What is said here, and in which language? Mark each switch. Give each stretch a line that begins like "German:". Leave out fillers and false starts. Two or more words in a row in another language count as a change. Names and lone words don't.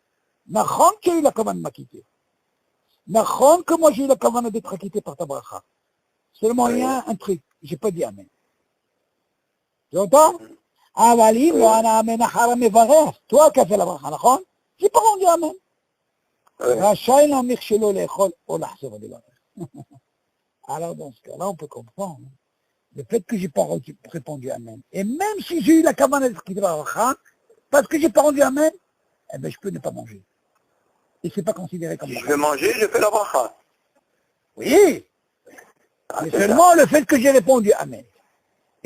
French: Nachon qui a eu la commande de m'acquitter. Nachon que moi j'ai eu la commande d'être acquitté par ta bracha. Seulement il y a un truc, j'ai pas dit Amen. Tu entends? Ah ben, toi qui as fait la bracha, Nachon? J'ai pas rendu Amen.
Hebrew: רשאי להמליך שלא לאכול או לחזור ולברך.
French: Alors dans ce cas-là, on peut comprendre le fait que j'ai pas répondu Amen. Et même si j'ai eu la kavana d'être acquitté par la bracha, parce que j'ai pas rendu Amen, eh ben je peux ne pas manger. Et c'est pas considéré comme Si je veux manger, je fais la bracha. Oui, mais seulement le fait que j'ai répondu Amen.